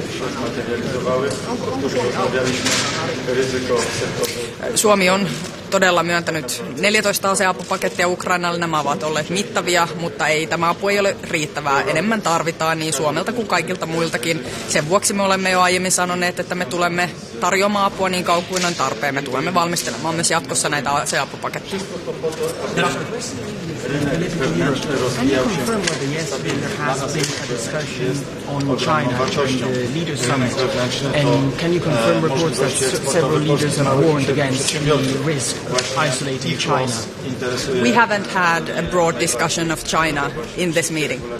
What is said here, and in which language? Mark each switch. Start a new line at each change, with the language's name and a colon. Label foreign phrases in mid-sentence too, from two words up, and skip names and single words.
Finnish: Suomi on todella myöntänyt 14 aseapupakettia Ukrainalle. Nämä ovat olleet mittavia, mutta tämä apu ei ole riittävää. Enemmän tarvitaan niin Suomelta kuin kaikilta muiltakin. Sen vuoksi me olemme jo aiemmin sanoneet, että me tulemme tarjoamaan apua niin kauan kuin on tarpeen. Me tulemme valmistelemaan myös jatkossa näitä aseapupaketteja.
English: Can you confirm whether yesterday there has been a discussion on China during the leaders' summit? And can you confirm reports that several leaders have warned against the risk of isolating China? We haven't had a broad discussion of China in this meeting.